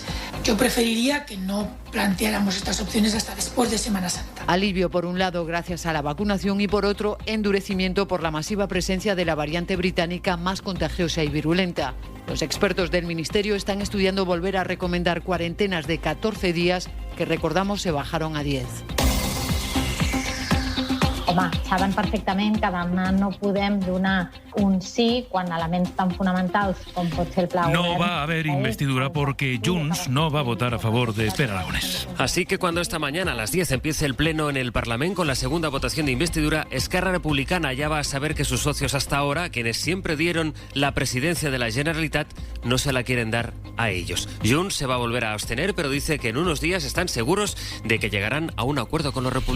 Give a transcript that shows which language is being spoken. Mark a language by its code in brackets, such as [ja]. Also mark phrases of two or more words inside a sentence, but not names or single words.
[es] Yo preferiría que no planteáramos estas opciones hasta después de Semana Santa. Alivio por un lado gracias a la vacunación y por otro endurecimiento por la masiva presencia de la variante británica más contagiosa y virulenta. Los expertos del Ministerio están estudiando volver a recomendar cuarentenas de 14 días que, recordamos, se bajaron a 10. [ca] Home, saben perfectament que demà no podem donar un sí quan elements tan fonamentals com pot ser el pla. [es] No va a haber investidura porque Junts no va a votar a favor de Pere Aragonès. Así que cuando esta mañana a las 10 empiece el pleno en el Parlamento con la segunda votación de investidura, Esquerra Republicana ya va a saber que sus socios hasta ahora, quienes siempre dieron la presidencia de la Generalitat, no se la quieren dar a ellos. Junts se va a volver a abstener, pero dice que en unos días están seguros de que llegarán a un acuerdo con los republicanos.